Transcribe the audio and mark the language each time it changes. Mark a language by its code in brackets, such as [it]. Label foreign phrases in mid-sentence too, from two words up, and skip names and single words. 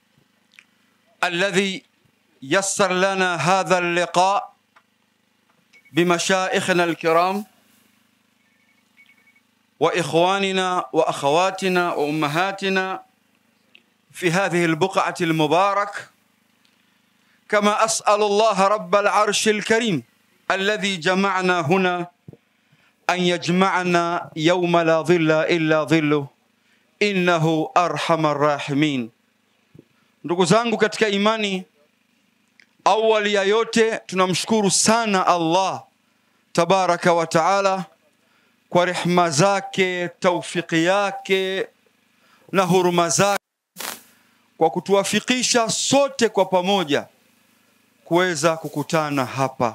[ar] الذي يسر لنا هذا اللقاء بمشايخنا الكرام وإخواننا وأخواتنا وأمهاتنا في هذه البقعة المبارك. كما أسأل الله رب العرش الكريم الذي جمعنا هنا أن يجمعنا يوم لا ظل إلا ظله إنه أرحم الراحمين. [sw] Ndugu zangu katika imani, awali ya yote tunamshukuru sana Allah [ar] تبارك وتعالى [sw] kwa rehema zake, taufiki yake na huruma zake kwa kutuwafikisha sote kwa pamoja kuweza kukutana hapa.